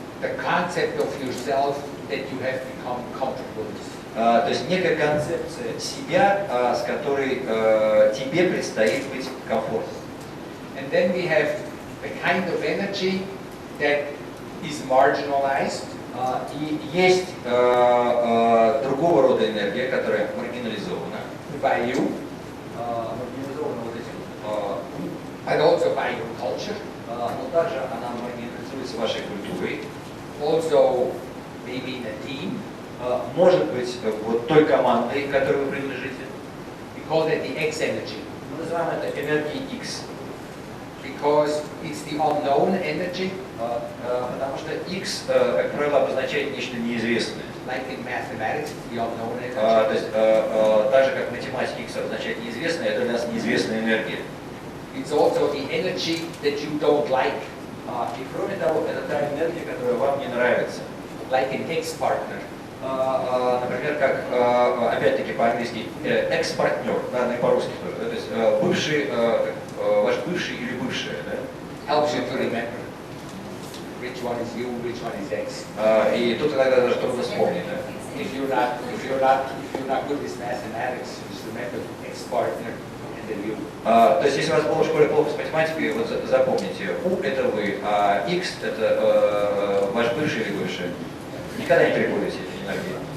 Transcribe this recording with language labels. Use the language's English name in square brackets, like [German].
[English] the concept of yourself that you have become comfortable with. [Russian] То есть некая концепция себя, с которой тебе предстоит быть комфортным. [English] And then we have the kind of energy that is marginalized. [Russian] И есть другого рода энергия, которая маргинализована. [English] By you, [Russian] Маргинализована вот этим, [English] and also by your culture, [Russian] но также она маргинализуется вашей культурой. [English] also maybe in a team. [Russian] Может быть, вот той командой, к которой вы принадлежите. [English] We call that the X energy [Russian] Мы называем это энергией X. [English] because it's the unknown energy, [Russian] Потому что X, как правило, обозначает нечто неизвестное. [English] like in mathematics, it's the unknown [Russian] То [English] energy. [Russian] есть, так же, как в математике X обозначает неизвестное, это для нас неизвестная энергия. [English] It's also the energy that you don't like, [Russian] И кроме того, это та энергия, которая вам не нравится. [English] like an ex-partner. [Russian] Например, как, опять-таки, по-английски, экс-партнер, да, и по-русски тоже. Да, то есть, бывший, ваш бывший или бывшая, да? [English] Helps you to remember which one is you, which one is X. [Russian] И тут иногда даже трудно вспомнить, да? [English] If you're not good with mathematics, just remember ex-partner and then you. [Russian] То есть, если у вас было в школе плохо с математикой, вот запомните, U это вы, а X это ваш бывший или бывшая. Никогда не перепутайте эти энергии.